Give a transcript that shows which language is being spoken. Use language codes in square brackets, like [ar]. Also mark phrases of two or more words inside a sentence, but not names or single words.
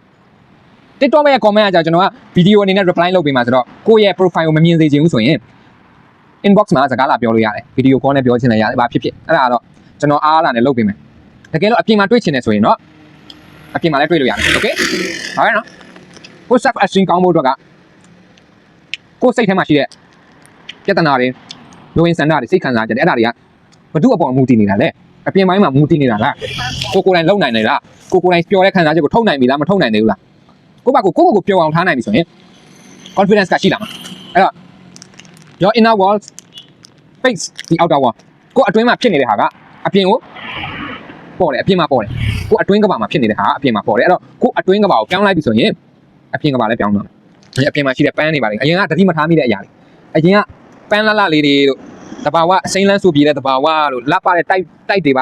[my] TikTok ရဲ့ comment ကကျွန်တော်က video အနေနဲ့ reply လုပ်ပေးမှာဆိုတော့ကိုယ့်ရဲ့ profile ကိုမမြင်စေချင်ဘူးဆိုရင် inbox မှာစကားလာပြောလို့ရတယ် [en] video call [my] နဲ့ပြောချင်တယ်ရတယ်ဘာဖြစ်အဲ့ဒါကတော့ကျွန်တော်အားလာနဲ့လုပ်ပေးမယ်တကယ်လို့အပြင်မှာတွေ့ချင်တယ်ဆိုရင်တော့အပြင်မှာလည်းတွေ့လို့ရတယ် okay ဟုတ်ရဲ့နော်ကို [en] self esteem [my] ကောင်းဖို့အတွက်ကကိုစိတ်ထဲမှာရှိတဲ့ပြဿနာတွေလိုရင်းဆန္ဒတွေစိတ်ခံစားချက်တွေအဲ့ဒါတွေကဘယ်သူအပေါ်မူတည်နေတာ လဲအပြင်ပိုင်းမှာမူတည်နေတာလားကိုယ်တိုင်လုံနိုင်နေလားကိုယ်တိုင်ပျော်တဲ့ခံစားချက်ကိုထုတ်နိုင်ပြီလားမထုတ်နိုင်သေးဘူးလားကိုယ့်ဘာကိုပျော်အောင်ထားနိုင်ပြီဆိုရင် confidence ကရှိလာမှာအဲ့တော့ [en] your inner world face the outer world [my] ကိုအတွင်းမှာဖြစ်နေတဲ့ဟာကအပြင်ကိုပေါ်တယ်အပြင်မှာပေါ်တယ်ကိုအတွင်းကဘာမှာဖြစ်နေတဲ့ဟာအပြင် မှာပေါ်တယ်အဲ့တော့ကိုအတွင်းကဘာကိုပြောင်းလိုက်ပြီဆိုရင်အပြင်ကဘာလည်းပြောင်းသွားမယ်အပြင်မှာရှိတဲ့ပန်းတွေပါလေအရင်ကတတိမထားမိတဲ့အရာတွေအရင်ကပန်းလှလေးတွေတို့တဘာဝအစိမ်းလန်းဆူပြေတဲ့တဘာဝတို့လက်ပါတဲ့တိုက်တွေပါ